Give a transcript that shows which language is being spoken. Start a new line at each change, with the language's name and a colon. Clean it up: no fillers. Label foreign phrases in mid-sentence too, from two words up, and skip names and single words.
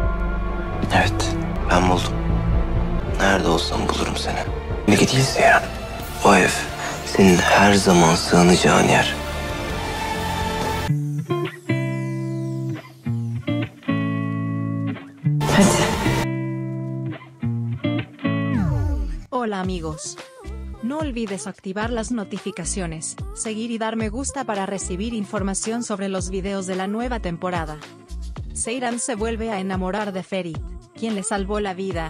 Turkish: Evet, ben buldum. Nerede olsam bulurum seni. Bilgi değilse yani. O ev senin her zaman sığınacağın yer. Hadi.
Spanish: Hola amigos. No olvides activar las notificaciones, seguir y dar me gusta para recibir información sobre los videos de la nueva temporada. Seyran se vuelve a enamorar de Ferit, quien le salvó la vida.